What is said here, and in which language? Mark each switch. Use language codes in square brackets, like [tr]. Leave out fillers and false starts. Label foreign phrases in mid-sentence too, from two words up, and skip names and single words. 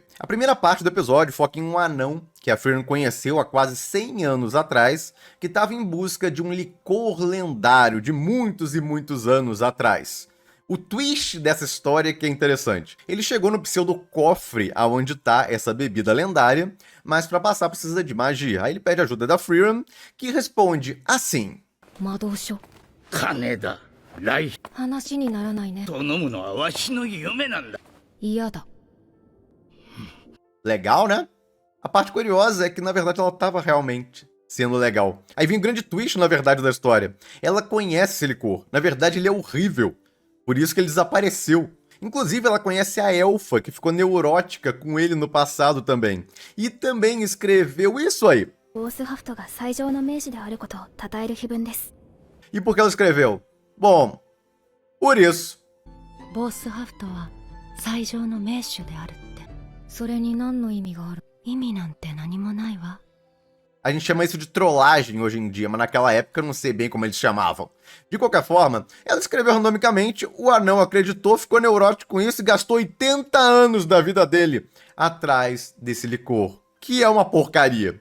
[pt] A primeira parte do episódio foca em um anão que a Frieren conheceu há quase 100 anos atrás, que estava em busca de um licor lendário de muitos e muitos anos atrás. O twist dessa história que é interessante. Ele chegou no pseudo-cofre aonde tá essa bebida lendária, mas para passar precisa de magia. Aí ele pede ajuda da Frieren, que responde assim. [ja] 魔導書。金だ。来話にならないね。と飲むのはわしの夢なんだ。嫌だ。 [pt] Legal, né? A parte curiosa é que, na verdade, ela estava realmente sendo legal. Aí vem um grande twist, na verdade, da história. Ela conhece esse licor. Na verdade, ele é horrível. Por isso que ele desapareceu. Inclusive, ela conhece a elfa, que ficou neurótica com ele no passado também. E também escreveu isso aí. [ja] ボースハフトが最上の名手であることを称える碑文です。 [pt] E por que ela escreveu? Bom, por isso. [ja] ボースハフトは最上の名手であるって。それに何の意味がある？意味なんて何もないわ。 [pt] A gente chama isso de trollagem hoje em dia, mas naquela época eu não sei bem como eles chamavam. De qualquer forma, ela escreveu randomicamente, o anão acreditou, ficou neurótico com isso e gastou 80 anos da vida dele atrás desse licor, que é uma porcaria.